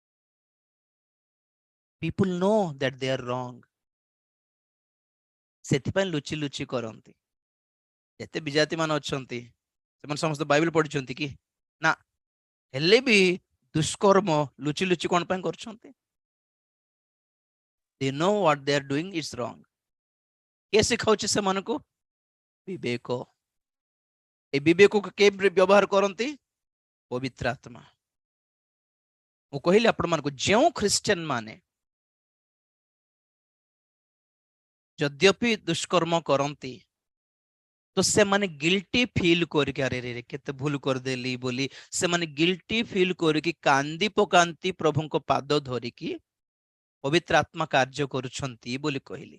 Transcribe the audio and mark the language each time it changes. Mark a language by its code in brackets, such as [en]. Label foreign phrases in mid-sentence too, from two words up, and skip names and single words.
[en] People know that they are wrong. [or] ସେଥିପାଇଁ ଲୁଚି ଲୁଚି କରନ୍ତି। ଯେତେ ବିଜାତି ମାନେ ଅଛନ୍ତି ସେମାନେ ସମସ୍ତେ ବାଇବେଲ ପଢିଛନ୍ତି କି? ନା, ହେଲେ ବି ଦୁଷ୍କର୍ମ ଲୁଚି ଲୁଚି କଣ ପାଇଁ କରୁଛନ୍ତି? [en] They know what they are doing is wrong. [or] କିଏ ଶିଖାଉଛି ସେମାନଙ୍କୁ? ବିବେକ। ଏ ବିବେକକୁ କିଏ ବ୍ୟବହାର କରନ୍ତି? ପବିତ୍ର ଆତ୍ମା। ମୁଁ କହିଲି ଆପଣମାନଙ୍କୁ, ଯେଉଁ ଖ୍ରୀଷ୍ଟିଆନ ମାନେ ଯଦ୍ୟପି ଦୁଷ୍କର୍ମ କରନ୍ତି ତ ସେମାନେ [en] guilty feel [or] କରିକି, ଆରେ ରେ କେତେ ଭୁଲ କରିଦେଲି ବୋଲି ସେମାନେ [en] guilty feel [or] କରିକି କାନ୍ଦି ପକାନ୍ତି, ପ୍ରଭୁଙ୍କ ପାଦ ଧରିକି ପବିତ୍ର ଆତ୍ମା କାର୍ଯ୍ୟ କରୁଛନ୍ତି ବୋଲି କହିଲି।